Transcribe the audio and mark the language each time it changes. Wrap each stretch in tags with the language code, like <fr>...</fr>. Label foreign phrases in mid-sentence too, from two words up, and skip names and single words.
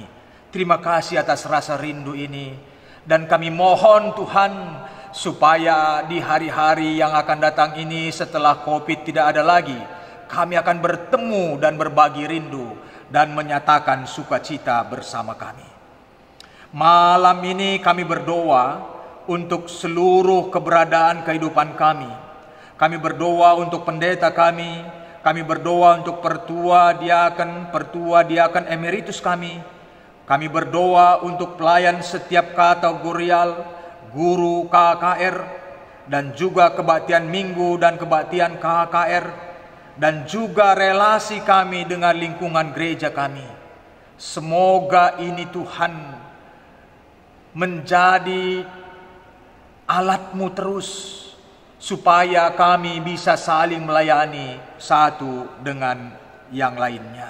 <id>Terima kasih atas rasa rindu ini. Dan kami mohon Tuhan supaya di hari-hari yang akan datang ini setelah COVID tidak ada lagi, kami akan bertemu dan berbagi rindu dan menyatakan sukacita bersama kami. Malam ini kami berdoa untuk seluruh keberadaan kehidupan kami. Kami berdoa untuk pendeta kami berdoa untuk pertua diaken emeritus kami berdoa untuk pelayan setiap kategorial, guru KKR, dan juga kebaktian minggu dan kebaktian KKR, dan juga relasi kami dengan lingkungan gereja kami. Semoga ini Tuhan menjadi alat-Mu terus, supaya kami bisa saling melayani satu dengan yang lainnya.</id>